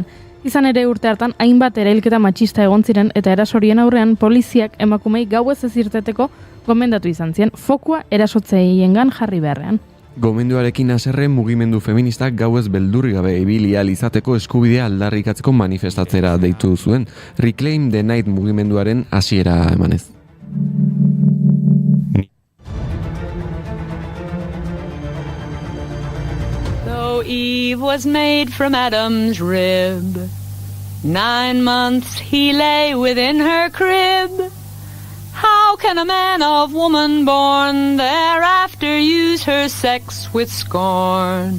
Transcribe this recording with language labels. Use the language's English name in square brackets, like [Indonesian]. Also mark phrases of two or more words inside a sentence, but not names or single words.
[Basque] Izan ere urte hartan hainbat erailketa matxista egon ziren eta erasorien aurrean poliziak emakumei gauez ez irteteko gomendatu izan zien, fokua erasotzaiengan jarri beharrean. Gomenduarekin haserre mugimendu feministak gauez beldurri gabe ibili ahal izateko eskubidea aldarrikatzeko manifestatzera deitu zuen, Reclaim the Night mugimenduaren hasiera emanez. [English] Though Eve was made from Adam's rib, 9 months he lay within her crib. How can a man of woman born thereafter use her sex with scorn?